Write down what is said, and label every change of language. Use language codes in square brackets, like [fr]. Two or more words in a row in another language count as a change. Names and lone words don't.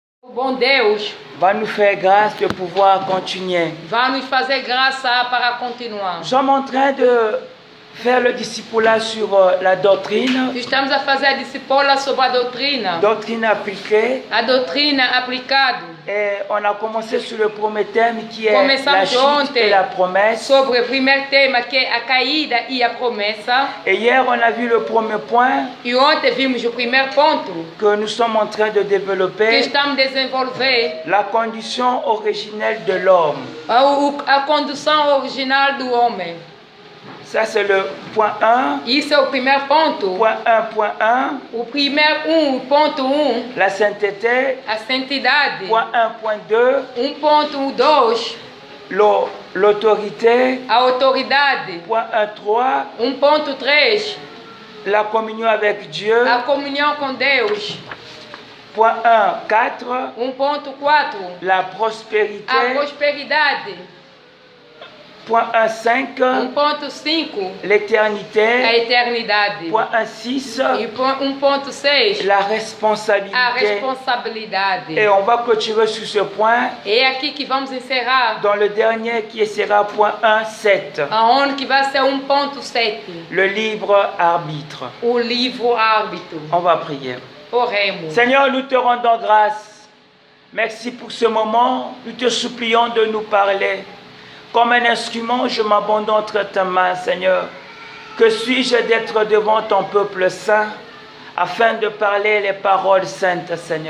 [pt] Bom Deus [fr] va nous faire grâce de pouvoir continuer. [pt] vai nos fazer graça para continuar. [fr] Nous sommes en train de faire le discipulat sur la doctrine, [pt] Estamos a fazer a disciplina sobre a [fr] doctrine appliquée. [pt] doutrina aplicada. [fr] Et on a commencé sur le premier thème qui est [pt] Começamos [fr] la chute [pt] ontem [fr] et la promesse. [pt] Sobre o primeiro tema, que é a caída e a promessa. [fr] Et hier, on a vu le premier point [pt] E ontem vimos o primeiro ponto [fr] que nous sommes en train de [pt] que [fr] développer, [pt] estamos a desenvolver, [fr] la condition originelle de l'homme. [pt] a condução original do homem. [fr] Ça, c'est le point 1. [pt] Isso é o primeiro ponto. [fr] Point 1, [pt] O primeiro ponto 1, [fr] la sainteté. [pt] a santidade. [fr] Point 1, point 2, [pt] 1.2, [fr] l'autorité. [pt] a autoridade. [fr] Point 1, 3, [pt] 1.3, [fr] la communion avec Dieu. [pt] a comunhão com Deus. [fr] Point 1, 4, [pt] 1.4, [fr] la prospérité. [pt] a prosperidade. [fr] Point 1, 5, [pt] 1.5, a [fr] l'éternité. [pt] eternidade. [fr] Point 1, 6, [pt] E 1.6, [fr] la [pt] a [fr] responsabilité. [pt] responsabilidade. [fr] Et on va clôturer sur ce point [pt] É aqui que vamos encerrar, [fr] dans le dernier qui sera point 1, 7, [pt] aonde que vai ser 1.7, [fr] le libre arbitre. [pt] o livro árbitro. [fr] On va prier. [pt] Oremos. [fr] Seigneur, nous te rendons grâce. Merci pour ce moment. Nous te supplions de nous parler. Comme un instrument, je m'abandonne entre tes mains, Seigneur. Que suis-je d'être devant ton peuple saint afin de parler les paroles saintes, Seigneur.